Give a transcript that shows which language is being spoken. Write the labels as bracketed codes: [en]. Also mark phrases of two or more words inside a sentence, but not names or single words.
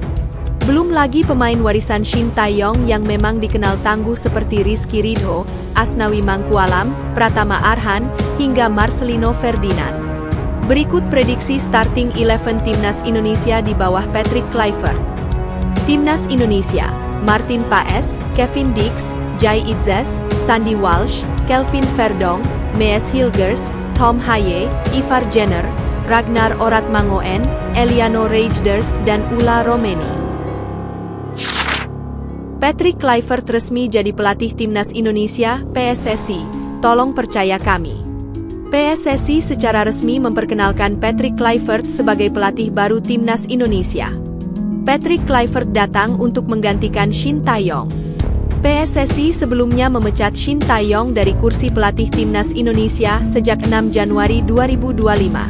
[id] Belum lagi pemain warisan Sinteyong yang memang dikenal tangguh seperti Rizky Ridho, Asnawi Mangkualam, Pratama Arhan, hingga Marcelino Ferdinand. Berikut prediksi starting 11 Timnas Indonesia di bawah Patrick Kluivert. Timnas Indonesia, Martin Paes, Kevin Dix, Jai Itzes, Sandy Walsh, Kelvin Verdonk, Mees Hilgers, Tom Haaien, Ivar Jenner, Ragnar Oratmangoen, Eliano Reijnders, dan Ula Romeni. Patrick Kluivert resmi jadi pelatih Timnas Indonesia, PSSI. Tolong percaya kami. PSSI secara resmi memperkenalkan Patrick Kluivert sebagai pelatih baru Timnas Indonesia. Patrick Kluivert datang untuk menggantikan Shin Tae-yong. PSSI sebelumnya memecat Shin Tae-yong dari kursi pelatih timnas Indonesia sejak 6 Januari 2025.